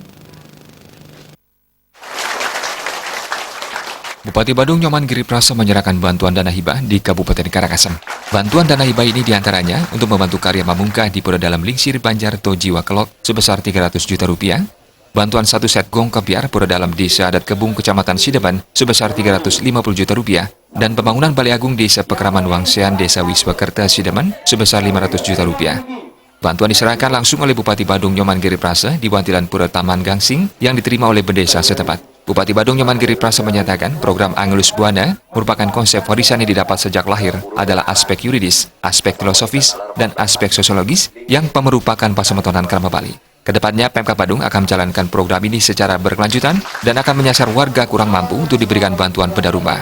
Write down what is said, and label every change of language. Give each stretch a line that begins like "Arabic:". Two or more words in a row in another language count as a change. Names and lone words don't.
Indonesian: Bupati Badung Nyoman Giriprasa menyerahkan bantuan dana hibah di Kabupaten Karangasem. Bantuan dana hibah ini diantaranya untuk membantu karya Mamungkah di Pura Dalam Lingsir Banjar Tojiwa Kelok sebesar 300 juta rupiah, bantuan satu set gong kebiar Pura Dalam Desa Adat Kebung Kecamatan Sideban sebesar 350 juta rupiah, dan pembangunan Balai Agung Desa Pekraman Wangsean Desa Wiswakerta Sideman sebesar 500 juta rupiah. Bantuan diserahkan langsung oleh Bupati Badung Nyoman Giriprasa di Wantilan Pura Taman Gangsing yang diterima oleh Bedesa setempat. Bupati Badung Nyoman Giriprasa menyatakan program Angelus Buana merupakan konsep warisan yang didapat sejak lahir adalah aspek yuridis, aspek filosofis, dan aspek sosiologis yang merupakan pasemetonan Krama Bali. Kedepannya Pemkab Badung akan menjalankan program ini secara berkelanjutan dan akan menyasar warga kurang mampu untuk diberikan bantuan benda rumah.